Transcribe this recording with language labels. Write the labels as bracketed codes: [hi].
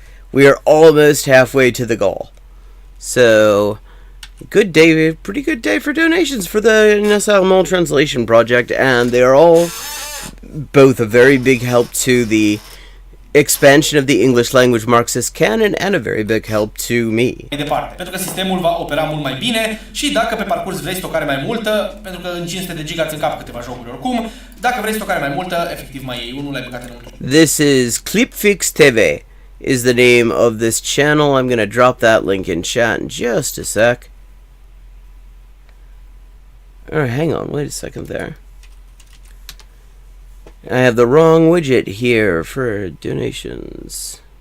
[en] We are almost halfway to the goal. So, good day, pretty good day for donations for the Nassau Translation Project, and they are all both a very big help to the expansion of the English language Marxist canon and a very big help to me. [ro] Departe, pentru că sistemul va opera mult mai bine și dacă pe parcurs vrei stocare mai multă, pentru că în 500 de giga îți încap câteva jocuri oricum, dacă vrei stocare mai multă, efectiv mai iei unul, l-ai băgat înăuntru. [en] This is Clipfix TV is the name of this channel. I'm going to drop that link in chat in just a sec. Alright, hang on, wait a second there. I have the wrong widget here for donations.